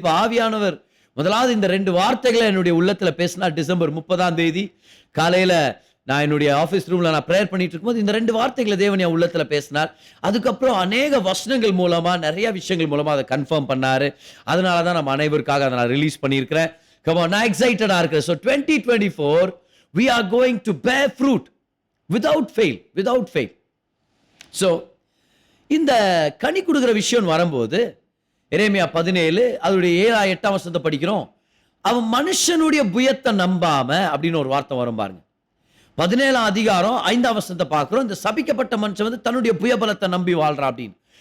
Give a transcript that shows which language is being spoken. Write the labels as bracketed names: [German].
[Tamil] இப்ப ஆவியானவர் முதலாவது இந்த 2 வார்த்தைகளை என்னுடைய உள்ளத்துல பேசினா. டிசம்பர் 30ஆம் தேதி காலையில நான் என்னுடைய ஆபீஸ் ரூம்ல நான் பிரேயர் பண்ணிட்டு இருக்கும்போது இந்த 2 வார்த்தைகளை தேவன் என் உள்ளத்துல பேசினார். அதுக்கப்புறம் அநேக வசனங்கள் மூலமா, நிறைய விஷயங்கள் மூலமா அதை கன்ஃபார்ம் பண்ணாரு. அதனாலதான் நம்ம அனைவருக்காக அதை நான் ரிலீஸ் பண்ணியிருக்கிறேன். Come on, நான் எக்ஸைட்டடா இருக்கிறேன். [English] So 2024 we are going to bear fruit without fail. [Tamil] So இந்த கனி கொடுக்கிற விஷயம் வரும்போது எரேமியா 17 அதோடைய 7-8ஆம் வசனத்தை படிக்கிறோம். அவன் மனுஷனுடைய புயத்தை நம்பாம அப்படின்னு ஒரு வார்த்தை வரும் பாருங்க. 17ஆம் அதிகாரம் 5ஆம் வசனத்தை பார்க்கிறோம். இந்த சபிக்கப்பட்ட மனுஷன் வந்து தன்னுடைய புயபலத்தை நம்பி வாழ்றா அப்படின்னு.